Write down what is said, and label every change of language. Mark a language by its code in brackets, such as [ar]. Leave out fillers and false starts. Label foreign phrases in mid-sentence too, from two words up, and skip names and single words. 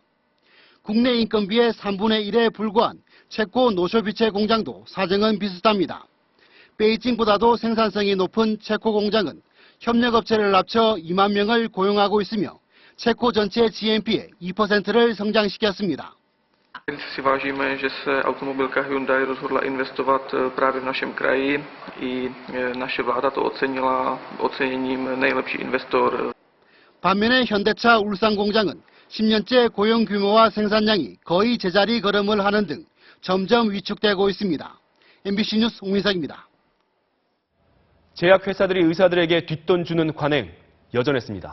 [ko] 국내 인건비의 3분의 1에 불과한 체코 노쇼비체 공장도 사정은 비슷합니다. 베이징보다도 생산성이 높은 체코 공장은 협력업체를 합쳐 2만 명을 고용하고 있으며 체코 전체 GNP의 2%를 성장시켰습니다. [cs] Si vážíme, že se automobilka Hyundai rozhodla investovat právě v našem kraji. I naše vláda to ocenila oceněním nejlepší investor. [ko] 반면에 현대차 울산 공장은 10년째 고용 규모와 생산량이 거의 제자리 걸음을 하는 등 점점 위축되고 있습니다. MBC 뉴스 홍민석입니다. 제약회사들이 의사들에게 뒷돈 주는 관행 여전했습니다.